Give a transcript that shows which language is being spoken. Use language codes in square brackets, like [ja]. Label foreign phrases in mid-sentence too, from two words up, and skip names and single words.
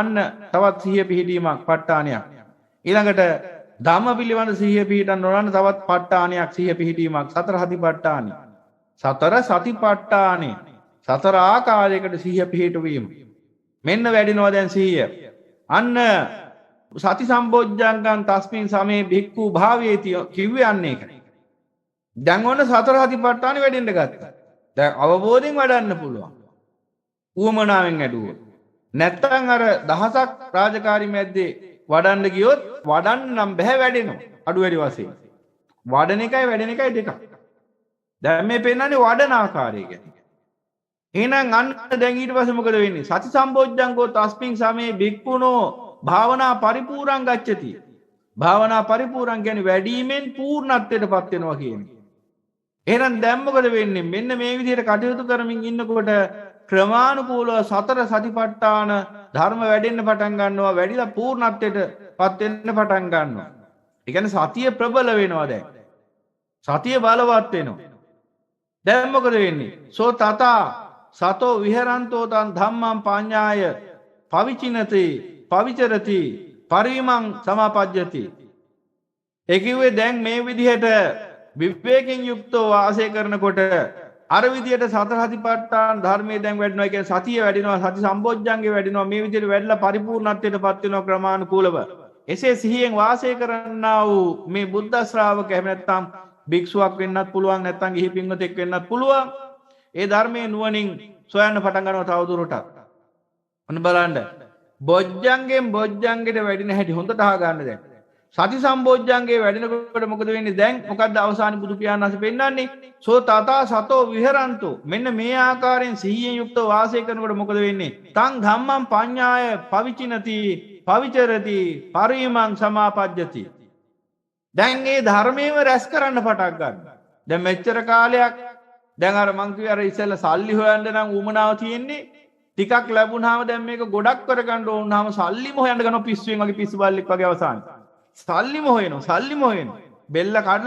[si] අන්න තවත් සිහිය පිහිටීමක් ප ဋ ාණයක්. ඊළඟට ධම්ම පිළිබඳ සිහිය පිහිටන්න ඕන. අන්න තවත් ප ဋ ාණයක් සිහිය පිහිටීමක්. සතර සතිපට්ඨානයි. සතර සතිපට්ඨානේ සතර ආකාරයකට සිහිය පිහිටවීම. මෙන්න වැඩිනවා දැන් සිහිය. අන්න [pi] සති සම්බොජ්ජංගං තස්මින් සමේ භික්ඛු භාවේති [si] කිව්වේ අන්න ඒකයි. දැන් ඔන්න සතර සතිපට්ඨානේ වැඩෙන්න ගත්තා. දැන් අවබෝධයෙන් වඩන්න පුළුවන්. උවමනාවෙන් ඇදුවොත්. නැත්තම් අර දහසක් රාජකාරී මැද්දේ වඩන්න ගියොත් වඩන්න නම් බෑ වැඩෙනවා. අඩු වැඩි වශයෙන්. වඩන එකයි වැඩෙන එකයි දෙකක්. දැන් මේ පෙන්නන්නේ වඩන ආකාරය ගැන. එහෙනම් අන්න දැන් ඊට පස්සේ මොකද වෙන්නේ? [pi] සති සම්බොජ්ජංගෝ තස්මින් සමේ භික්ඛුනෝ භාවනා පරිපූර්ණං ගච්ඡති. භාවනා පරිපූර්ණං [si] කියන්නේ වැඩිමෙන් පූර්ණත්වයටපත් වෙනවා කියන්නේ. එහෙනම් දැන් මොකද වෙන්නේ? මෙන්න මේ විදිහට කටයුතු කරමින් ඉන්නකොට ක්‍රමානුකූලව සතර සතිපට්ඨාන ධර්ම වැඩෙන්න පටන් ගන්නවා. වැඩිලා පූර්ණත්වයටපත් වෙන්න පටන් ගන්නවා. ඒ කියන්නේ සතිය ප්‍රබල වෙනවා දැන්. සතිය බලවත් වෙනවා. දැන් මොකද වෙන්නේ? [pi] සෝ තථා සතෝ විහරන්තෝ තං ධම්මං පඤ්ඤාය පවිචිනති පවිචරති පරිමං සමාපජ්ජති. [si] ඒ කිව්වේ දැන් මේ විදිහට විවේකයෙන් යුක්තව වාසය කරනකොට අර විදිහට සතර සතිපට්ඨාන ධර්මයේ දැන් වැඩිනවා කියන්නේ සතිය වැඩිනවා සති සම්බොජ්ජංගේ වැඩිනවා මේ විදිහට වැඩිලා පරිපූර්ණත්වයටපත් වෙනවා ක්‍රමානුකූලව. එසේ සිහියෙන් වාසය කරන්නා වූ මේ බුද්ධ ශ්‍රාවක එහෙම නැත්නම් භික්ෂුවක් වෙන්නත් පුළුවන් නැත්නම් ගිහි පින්වතෙක් වෙන්නත් පුළුවන්. ඒ ධර්මයේ නුවණින් සොයන්න පටන් ගන්නවා තවදුරටත්. ඔන්න බලන්න. බොජ්ජංගෙන් බොජ්ජංගෙට වැඩින හැටි හොඳට අහගන්න දැන්. සති සම්බොජ්ජංගේ වැඩිනකොට මොකද වෙන්නේ දැන් මොකද්ද අවසානයේ බුදු පියාණන් වහන්සේ පෙන්නන්නේ [pi] සෝ තථා සතෝ විහරන්තෝ [si] මෙන්න මේ ආකාරයෙන් සිහියෙන් යුක්තව වාසය කරනකොට මොකද වෙන්නේ [pi] තං ධම්මං පඤ්ඤාය පවිචිනති පවිචරති පරිමං සමාපජ්ජති [si] දැන් මේ ධර්මයේම රැස් කරන්න පටන් ගන්නවා දැන් මෙච්චර කාලයක් දැන් අර මං කිව්වේ අර ඉස්සෙල්ලා සල්ලි හොයන්න නම් උමනාව තියෙන්නේ ටිකක් ලැබුණාම දැන් මේක ගොඩක් කරගන්න ඕන නම් සල්ලිම හොයන්න ගන්න පිස්සුවෙන් වගේ පිස්සු බල්ලෙක් වගේ අවසානයේ සල්ලිම හොයනවා බෙල්ල කඩලා